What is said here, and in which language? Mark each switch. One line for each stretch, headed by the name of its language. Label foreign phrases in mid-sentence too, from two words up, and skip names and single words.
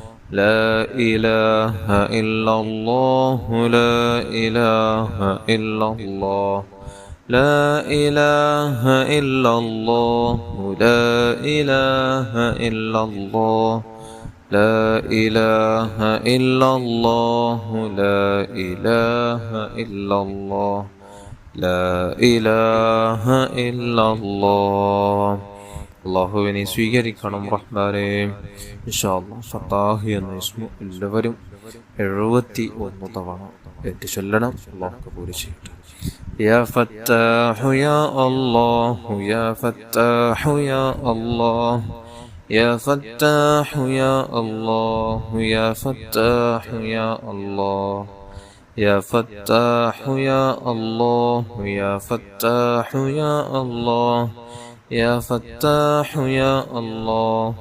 Arabic: لا إله إلا الله لا إله إلا الله لا إله إلا الله لا إله إلا الله لا إله إلا الله لا إله إلا الله لا إله إلا الله.
Malayalam: അള്ളാഹുവിനെ സ്വീകരിക്കണം റഹ്മാനേ.
Arabic: إن شاء الله
Malayalam: ഫത്താഹ് എന്ന ഇസ്മു എല്ലാവരും 71 തവണ ഏറ്റു ചൊല്ലണം. അള്ളാഹു കബൂൽ ചെയ്യട്ടെ.
Arabic: يا فتاح يا الله يا فتاح يا الله يا فتاح يا الله يا فتاح يا الله يا فتاح يا الله يا فتاح يا الله يا فتاح يا الله